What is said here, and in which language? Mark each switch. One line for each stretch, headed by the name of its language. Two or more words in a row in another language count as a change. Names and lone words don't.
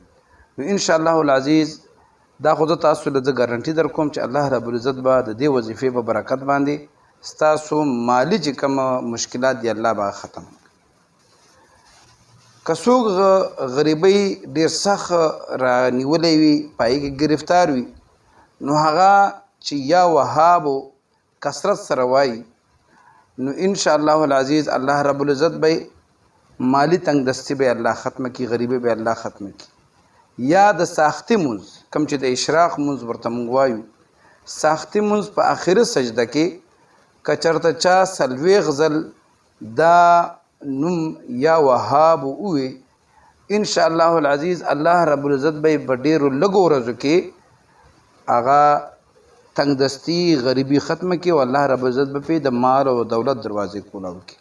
Pashto: نو
Arabic: انشاءالله العزیز
Pashto: دا خو زه تاسو له زه ګارنټي در کوم چې
Arabic: الله رب العزت
Pashto: به د دې وظیفې په برکت باندې ستاسو مالی چې کوم مشکلات دي الله به ختم. که څوک غریبۍ ډېر سخت رانیولی وي، په هغې کې ګرفتار وي، نو هغه چې یا وهابو کثرت سره وایي، نو
Arabic: انشاءالله العزیز الله رب العزت
Pashto: به مالی تنگ دستی به الله ختم کی، غریبی به الله ختم کی. یا د ساختي مونځ کوم چې د اشراق مونځ ورته مونږ وایو، ساختي مونځ په آخره سجده کې که چېرته چا 40 ځل دا نوم یا وهاب ووي،
Arabic: انشاءالله العزیز الله رب العزت
Pashto: به په ډېرو لږو ورځو کې هغه تنگ دستی غریبی ختم کی، او
Arabic: الله رب العزت
Pashto: به د مال او دولت دروازې کولاو کی.